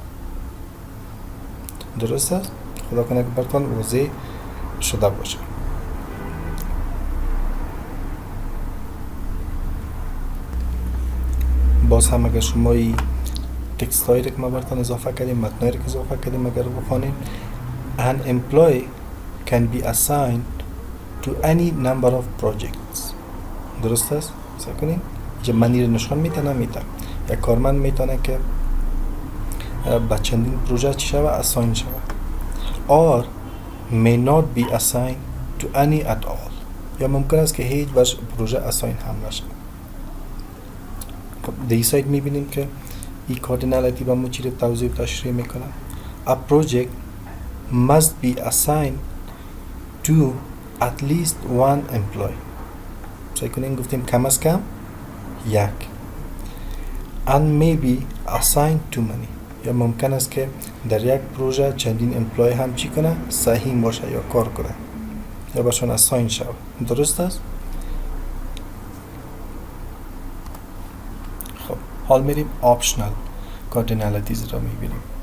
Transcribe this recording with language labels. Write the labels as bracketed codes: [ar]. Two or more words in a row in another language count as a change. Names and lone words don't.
[fa] درست است؟ خدا کنه که براتون واضح شده باشه. باز هم اگر شما این تکست هایی که ما براتون اضافه کردیم، متنایی که اضافه کردیم اگر بخونیم، [en] an employee can be assigned to any number of projects. [fa] درست است؟ سعی کنید اینجا منی رو نشان میده نمیده. یک کارمند میتونه که با چندین پروژه چی شوه اساین شوه [en] or may not be assigned to any at all. [fa] یا ممکن است که هیچ بر پروژه اساین هم نشه. خب در این سایت میبینیم که این کاردینالیتی با مچی رو توضیح و تشریح میکنه. [en] A project must be assigned to at least one employee. [fa] سعی کنیم گفتیم کم از کم یک. [en] And may be assigned to many. [fa] یا ممکن است که در یک پروژه چندین امپلوی هم چی کنه؟ سهیم باشه یا کار کنه یا باشون اساین شود. درست است؟ خب حال میریم [en] optional cardinalities [fa] را میبینیم.